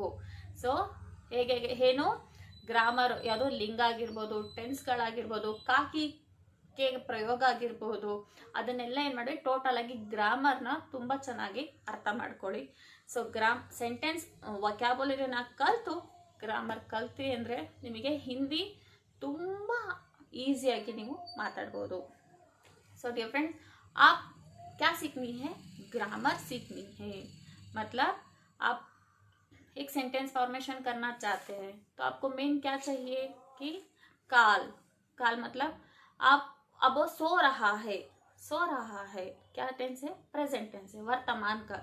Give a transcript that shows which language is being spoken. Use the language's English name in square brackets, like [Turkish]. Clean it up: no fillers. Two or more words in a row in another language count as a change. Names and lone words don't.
[Kannada] ಸೊ ಹೇಗೆ ಏನು ಗ್ರಾಮರ್, ಯಾವುದೋ ಲಿಂಗ ಆಗಿರ್ಬೋದು, ಟೆನ್ಸ್ಗಳಾಗಿರ್ಬೋದು, [Hindi] काकी के प्रयोग [Kannada] ಆಗಿರ್ಬೋದು, ಅದನ್ನೆಲ್ಲ ಏನು ಮಾಡಿ ಟೋಟಲ್ ಆಗಿ ಗ್ರಾಮರ್ನ ತುಂಬ ಚೆನ್ನಾಗಿ ಅರ್ಥ ಮಾಡ್ಕೊಳ್ಳಿ. ಸೊ [English] sentence vocabularyna [Kannada] ಕಲಿತು ಗ್ರಾಮರ್ ಕಲ್ತ್ರಿ ಅಂದರೆ ನಿಮಗೆ ಹಿಂದಿ ತುಂಬ ಈಸಿಯಾಗಿ ನೀವು ಮಾತಾಡ್ಬೋದು. [English] so dear friends, [Hindi] आप क्या सीखनी है, ग्रामर सीखनी है। मतलब आप एक [English] sentence formation [Hindi] करना चाहते हैं तो आपको मेन क्या चाहिए कि काल मतलब आप अब वो सो रहा है क्या टेंस है, [English] present tense [Hindi] है, वर्तमान काल।